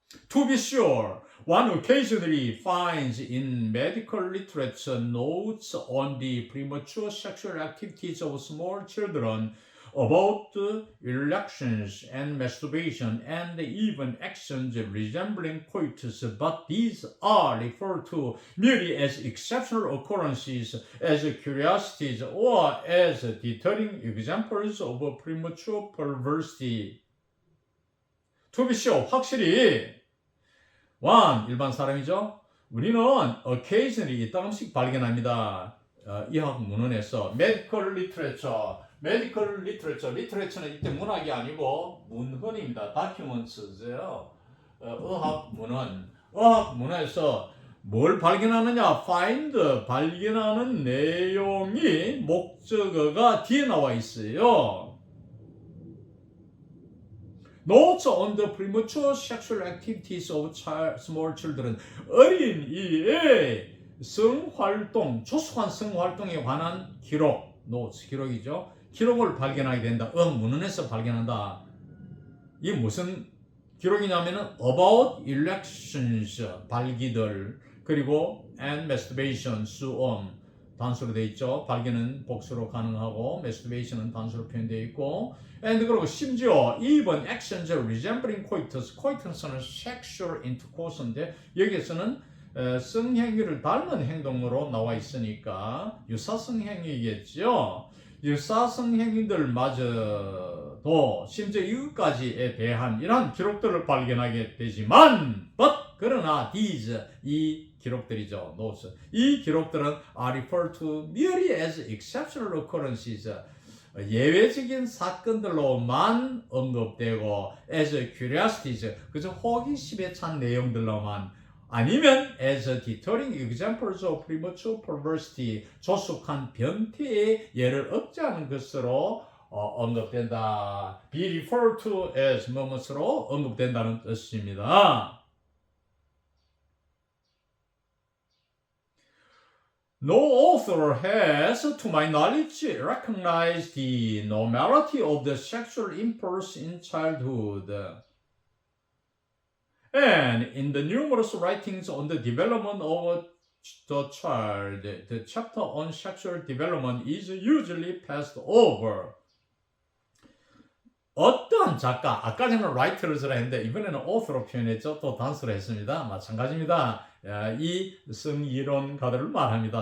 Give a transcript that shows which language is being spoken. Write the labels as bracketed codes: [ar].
[en] To be sure, one occasionally finds in medical literature notes on the premature sexual activities of small children about erections and masturbation and even actions resembling coitus, but these are referred to merely as exceptional occurrences, as curiosities, or as deterring examples of premature perversity. To be sure, [ko] 확실히 일반 사람이죠. 우리는 occasionally 이따금씩 발견합니다. 의학 문헌에서 [en] medical literature, [ko] literature는 이때 문학이 아니고 문헌입니다. documents죠. 의학 문헌에서 뭘 발견하느냐? find, 발견하는 내용이 목적어가 뒤에 나와 있어요. [en] Notes on the premature sexual activities of small children. [ko] 어린이의 성활동, 조숙한 성활동에 관한 기록, notes, 기록이죠. 기록을 발견하게 된다. 문헌에서 발견한다. 이게 무슨 기록이냐면은 [en] about erections, [ko] 발기들, 그리고 [en] and masturbation, [ko] 수음, 단수로 되어 있죠. 발견은 복수로 가능하고 masturbation은 단수로 표현되어 있고 and 그리고 심지어 [en] even actions resembling coitus [ko] 는 [en] sexual intercourse [ko] 인데 여기에서는 성행위를 닮은 행동으로 나와 있으니까 유사성행위겠죠. 유사성행위들마저도 심지어 이것까지에 대한 이러한 기록들을 발견하게 되지만 그러나 these, 이 기록들이죠. [en] notes. [ko] 이 기록들은 [en] are referred to merely as exceptional occurrences. [ko] 예외적인 사건들로만 언급되고 [en] as curiosities, [ko] 그저 호기심에 찬 내용들로만 아니면 [en] as deterring examples of premature perversity, [ko] 조숙한 변태의 예를 억제하는 것으로 언급된다. [en] be referred to as [ko] 뭐뭐로 언급된다는 뜻입니다. [en] No author has, to my knowledge, recognized the normality of the sexual impulse in childhood. And in the numerous writings on the development of the child, the chapter on sexual development is usually passed over. [ko] 어떤 작가, 아까 전에 writer를 쓰라 했는데 이번에는 author로 표현했죠. 또 단수로 했습니다. 마찬가지입니다. 이 성이론가들을 말합니다.